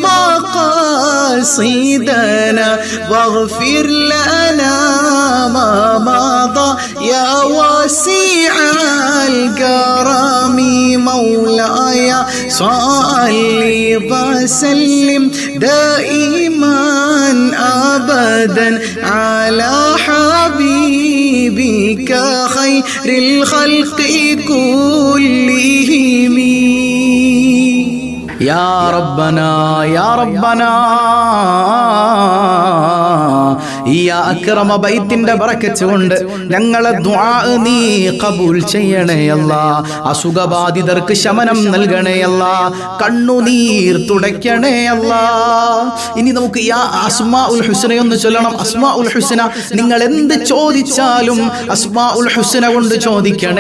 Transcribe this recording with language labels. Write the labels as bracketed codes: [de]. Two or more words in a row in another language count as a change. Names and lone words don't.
[ar] مقاصدنا واغفر لنا ما مضى يا واسع الكرم مولاي صل وسلم دائما أبدا على حبيبك خير الخلق كلهم يا ربنا يا ربنا يا أكرم [ml] ബൈത്തിന്റെ ബറക്കത്ത് കൊണ്ട് ഞങ്ങളെ ദുആ നീ ഖബൂൽ ചെയ്യണേ അല്ലാ. അസുഖബാധിതർക്ക് ശമനം നൽകണേ അല്ലാ. കണ്ണുനീർ തുടയ്ക്കണേ അല്ലാ. ഇനി നമുക്ക് [ar] يا أسماء الحسنى [ml] എന്ന് ചൊല്ലണം. [ar] أسماء الحسنى [ml] നിങ്ങൾ എന്ത് ചോദിച്ചാലും [ar] أسماء الحسنى [ml] കൊണ്ട് ചോദിക്കണേ.